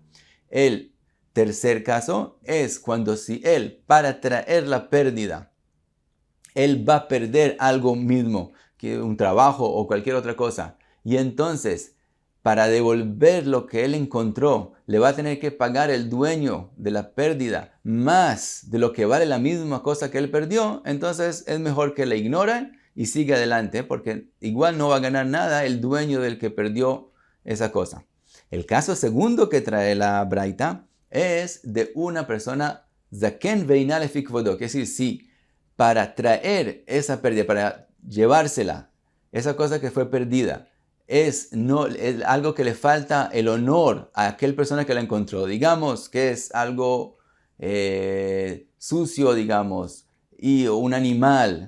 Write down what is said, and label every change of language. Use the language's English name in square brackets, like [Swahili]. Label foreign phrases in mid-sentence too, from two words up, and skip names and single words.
[Spanish] El tercer caso es cuando si él, para traer la pérdida, él va a perder algo mismo, que un trabajo o cualquier otra cosa, y entonces, para devolver lo que él encontró, le va a tener que pagar el dueño de la pérdida más de lo que vale la misma cosa que él perdió, entonces es mejor que la ignore y siga adelante, porque igual no va a ganar nada el dueño del que perdió esa cosa. El caso segundo que trae la braita es de una persona [Hebrew] זקן ואינה לפי כבודו, [Spanish] que es decir, si para traer esa pérdida, para llevársela, esa cosa que fue perdida, es algo que le falta el honor a aquel persona que la encontró. Digamos que es algo sucio, digamos, y un animal.